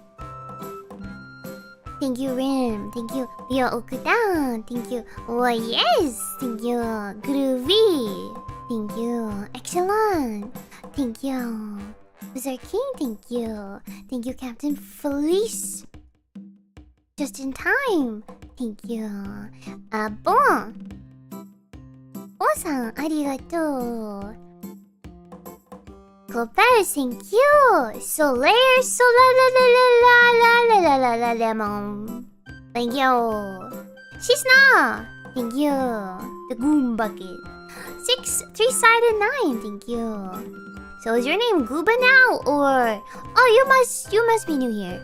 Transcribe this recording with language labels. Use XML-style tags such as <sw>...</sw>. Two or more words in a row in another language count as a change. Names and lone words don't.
<en>Thank you, Rim. Thank you, Leo Okuda. Thank you. Oh, yes. Thank you, Groovy. Thank you, Excellent. Thank you, Wizard King. Thank you. Thank you, Captain Felice. Just in time. Thank you. Bon. Bon-san, arigato. Cloparis, thank you. Solaire, lemon. Thank you. Shisna, thank you. The Goom Bucket. 6 3-sided 9, thank you. So is your name Gooba now, or oh you must be new here.</en>